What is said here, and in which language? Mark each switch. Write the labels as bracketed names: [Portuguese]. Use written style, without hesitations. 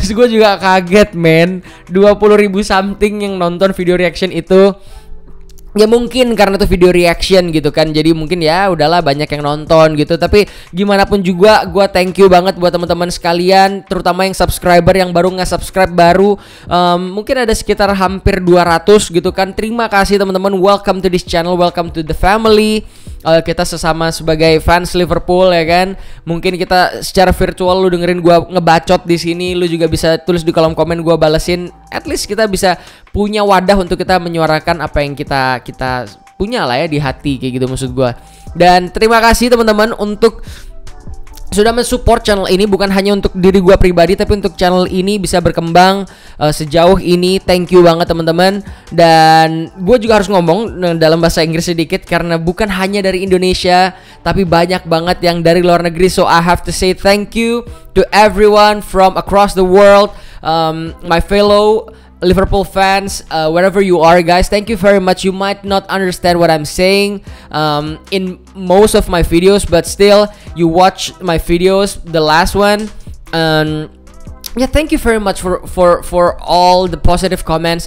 [Indonesian] Terus gue juga kaget men, 20.000 something yang nonton video reaction itu. Ya mungkin karena itu video reaction gitu kan, jadi mungkin ya udahlah banyak yang nonton gitu. Tapi gimana pun juga gue [English] thank you [Indonesian] banget buat teman-teman sekalian, terutama yang subscriber yang baru nge-subscribe baru. Mungkin ada sekitar hampir 200 gitu kan. Terima kasih teman-teman, [English] welcome to this channel, welcome to the family. [Indonesian] Kita sesama sebagai fans Liverpool ya kan. Mungkin kita secara virtual lu dengerin gua ngebacot di sini, lu juga bisa tulis di kolom komen, gua balesin. [English] At least [Indonesian] kita bisa punya wadah untuk kita menyuarakan apa yang kita punya lah ya di hati kayak gitu maksud gua. Dan terima kasih teman-teman untuk sudah mensupport channel ini, bukan hanya untuk diri gue pribadi tapi untuk channel ini bisa berkembang sejauh ini. [English] Thank you [Indonesian] banget teman-teman. Dan gue juga harus ngomong dalam bahasa Inggris sedikit karena bukan hanya dari Indonesia tapi banyak banget yang dari luar negeri. [English] So I have to say thank you to everyone from across the world, my fellow Liverpool fans, wherever you are guys, thank you very much. You might not understand what I'm saying in most of my videos, but still you watch my videos, the last one, yeah, thank you very much for all the positive comments.